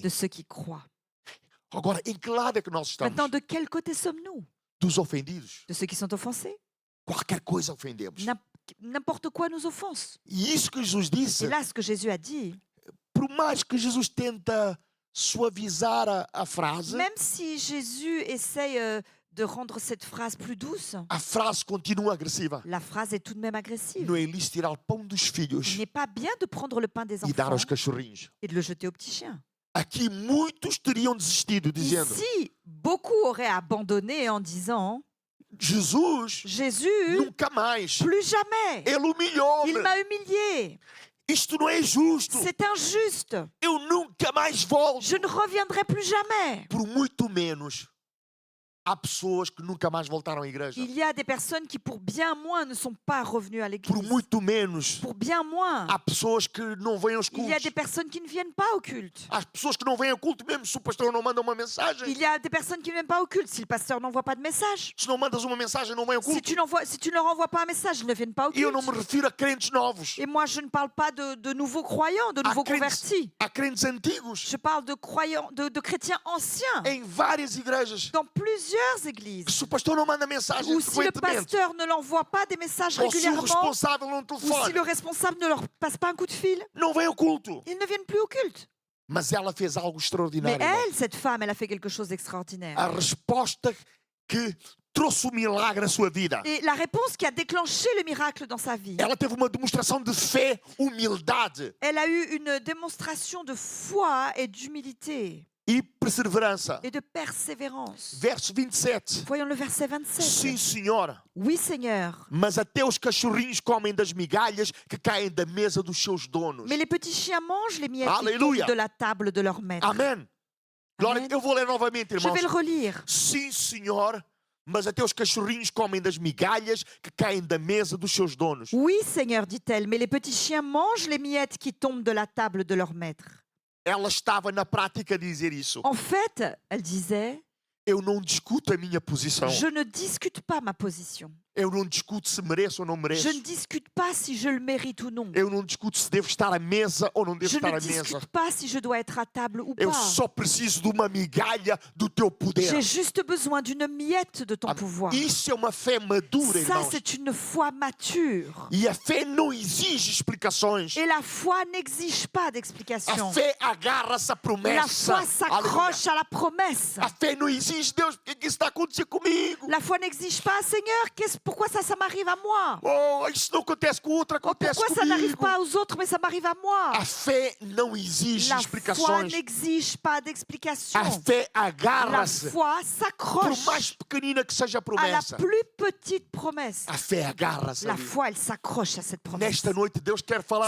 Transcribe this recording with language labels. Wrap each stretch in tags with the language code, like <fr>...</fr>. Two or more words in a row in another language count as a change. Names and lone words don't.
<fr>de ceux qui croient.</fr> <pt>Agora, em que lado é que nós estamos?</pt> <fr>Maintenant, de quel côté sommes-nous?</fr> <pt>Dos ofendidos.</pt> <fr>De ceux qui sont offensés?</fr> <pt>Qualquer coisa ofendemos.</pt> <fr>N'importe quoi nous offense.</fr> <pt>E isso que Jesus disse,</pt> <fr>Et là, ce que Jésus a dit,</fr> <pt>por mais que Jesus tenta suavizar a frase,</pt> <fr>même si Jésus essaye de rendre cette phrase plus douce,</fr> <pt>a frase continua agressiva.</pt> <fr>la phrase est tout de même agressive.</fr> <pt>Não é lícito tirar o pão dos</pt> <fr>Il</fr> <pt>filhos</pt> <fr>n'est pas bien de prendre le pain des</fr> <pt>e dar</pt> <fr>enfants</fr> <pt>aos cachorrinhos.</pt> <fr>et de le jeter aux petits chiens.</fr> <pt>Aqui muitos teriam desistido, dizendo:</pt> <fr>Ici, beaucoup auraient abandonné en disant,</fr> <pt>Jesus,</pt> <fr>Jésus,</fr> <pt>nunca mais.</pt> <fr>plus jamais.</fr> <pt>Ele</pt> <fr>Il</fr> <pt>humilhou-me.</pt> <fr>m'a humilié.</fr> <pt>Isto não é justo.</pt> <fr>C'est injuste.</fr> <pt>Eu nunca mais volto.</pt> <fr>Je ne reviendrai plus jamais.</fr> <pt>Por muito menos, há pessoas que nunca mais voltaram à igreja.</pt> <fr>Il y a des personnes qui, pour bien moins, ne sont pas revenues à</fr> <pt>Por</pt> <fr>l'église.</fr> <pt>muito menos,</pt> <fr>Pour bien moins,</fr> <pt>há pessoas que não vêm aos</pt> <fr>il y a</fr> <pt>cultos.</pt> <fr>des personnes qui ne viennent pas au culte.</fr> <pt>Há pessoas que não vêm ao culto mesmo se o pastor não manda uma mensagem.</pt> <fr>Il y a des personnes qui ne viennent pas au culte si le pasteur n'envoie pas de message.</fr> <pt>Se não mandas uma mensagem, não vêm ao</pt> <fr>Si</fr> <pt>culto.</pt> <fr>tu ne leur envoies pas un message, ils ne viennent pas au</fr> <pt>E eu não</pt> <fr>culte.</fr> <pt>me refiro a crentes novos.</pt> <fr>Et moi, je ne parle pas de nouveaux croyants, de nouveaux convertis.</fr> <pt>Há crentes antigos</pt> <fr>Je parle de croyants, de chrétiens anciens</fr> <pt>em várias igrejas.</pt> <fr>dans plusieurs églises.</fr> <pt>Que se o pastor não manda mensagem</pt> <fr>Ou si le</fr> <pt>frequentemente,</pt> <fr>pasteur ne l'envoie pas des messages</fr> <pt>ou se o</pt> <fr>régulièrement,</fr> <pt>responsável não</pt> <fr>ou si</fr> <pt>telefone,</pt> <fr>le responsable ne leur passe pas un coup de fil,</fr> <pt>não vem ao culto.</pt> <fr>ils ne viennent plus au culte.</fr> <pt>Mas ela fez algo</pt> <fr>Mais</fr> <pt>extraordinário. irmão.</pt> <fr>elle, cette femme, elle a fait quelque chose d'extraordinaire.</fr> <pt>A resposta que trouxe o milagre à sua vida.</pt> <fr>Et la réponse qui a déclenché le miracle dans sa vie,</fr> <pt>Ela teve uma demonstração de fé, humildade</pt> <fr>elle a eu une démonstration de foi et d'humilité</fr> <pt>e perseverança.</pt> <fr>et de persévérance.</fr> <pt>Verso 27.</pt> <fr>Voyons le verset 27.</fr> <pt>Sim, Senhora,</pt> <fr>Oui, Seigneur.</fr> <pt>mas até os cachorrinhos comem das migalhas que caem da mesa dos seus donos.</pt> <fr>Mais les petits chiens mangent les miettes qui Alléluia. tombent de la table de leur maître.</fr> <pt>Amém. Glória, Amém. eu vou ler novamente,</pt> <fr>Je</fr> <pt>irmãos.</pt> <fr>vais le relire.</fr> <pt>Sim, Senhor, mas até os cachorrinhos comem das migalhas que caem da mesa dos seus donos.</pt> <fr>Oui, Seigneur, dit-elle, mais les petits chiens mangent les miettes qui tombent de la table de leur maître.</fr> <pt>Ela estava na prática a dizer isso.</pt> <fr>En fait, elle disait,</fr> <pt>Eu não discuto a minha posição.</pt> <fr>je ne discute pas ma position.</fr> <pt>Eu não discuto se mereço ou não</pt> <fr>Je</fr> <pt>mereço.</pt> <fr>ne discute pas si je le mérite ou non.</fr> <pt>Eu não discuto se devo estar à mesa ou não devo</pt> <fr>Je</fr> <pt>estar</pt> <fr>ne</fr> <pt>à mesa.</pt> <fr>discute pas si je dois être à table ou</fr> <pt>Eu</pt> <fr>pas.</fr> <pt>só preciso de uma migalha do teu poder.</pt> <fr>J'ai juste besoin d'une miette de ton Ah, pouvoir.</fr> <pt>Isso é uma fé madura,</pt> <fr>Ça,</fr> <pt>irmãos.</pt> <fr>c'est une foi mature.</fr> <pt>E a fé não exige explicações.</pt> <fr>Et la foi n'exige pas</fr> <pt>A</pt> <fr>d'explication.</fr> <pt>fé agarra-se à</pt> <fr>La</fr> <pt>promessa.</pt> <fr>foi s'accroche à la promesse.</fr> <pt>A fé não exige, Deus, por que isso está acontecendo comigo?</pt> <fr>La foi n'exige pas, Seigneur, pourquoi ça m'arrive à moi?</fr> <pt>Oh, isso não acontece com o outro, Oh, acontece</pt> <fr>pourquoi ça n'arrive</fr> <pt>comigo.</pt> <fr>pas aux autres, mais ça m'arrive à moi?</fr> <pt>A fé não exige</pt> <fr>La foi</fr> <pt>explicações.</pt> <fr>n'exige pas d'explication.</fr> <pt>A fé</pt> <fr>La</fr> <pt>agarra-se,</pt> <fr>foi</fr> <pt>por</pt> <fr>s'accroche</fr> <pt>mais pequenina que seja a</pt> <fr>à la</fr> <pt>promessa.</pt> <fr>plus petite promesse.</fr> <pt>A fé agarra-se</pt> <fr>La</fr> <pt>ali.</pt> <fr>foi, elle s'accroche à cette promesse.</fr> <pt>Nesta noite, Deus quer falar</pt>